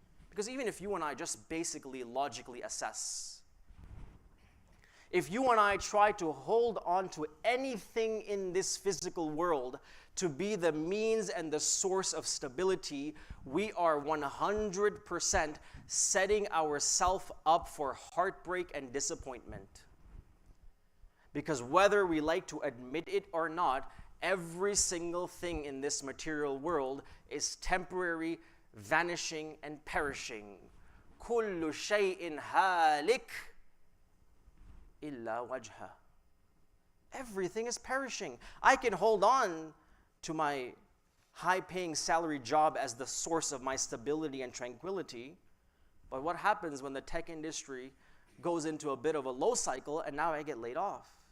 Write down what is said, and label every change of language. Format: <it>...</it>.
<en>Because even if you and I just basically logically assess, if you and I try to hold on to anything in this physical world to be the means and the source of stability, we are 100% setting ourselves up for heartbreak and disappointment. Because whether we like to admit it or not, every single thing in this material world is temporary, vanishing, and perishing.</en> <ar>كُلُّ شَيْءٍ هَالِكٍ illa wajha.</ar> <en>Everything is perishing. I can hold on to my high-paying salary job as the source of my stability and tranquility, but what happens when the tech industry goes into a bit of a low cycle and now I get laid off?</en>